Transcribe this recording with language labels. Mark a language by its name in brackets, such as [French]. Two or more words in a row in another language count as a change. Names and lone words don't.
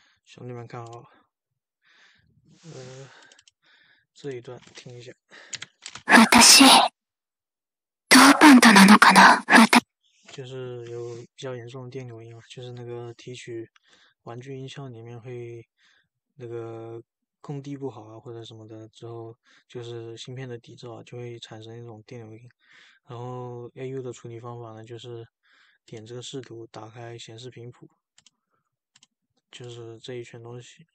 [Chinese] 兄弟们看好，这一段听一下。 [Japanese] 私、ドーパントなのかな？ [Chinese] 就是有比较严重的电流音嘛，就是那个提取玩具音效里面会那个控低不好啊或者什么的之后，就是芯片的底噪啊就会产生一种电流音。然后 AU 的处理方法呢，就是点这个视图，打开显示频谱，就是这一圈东西。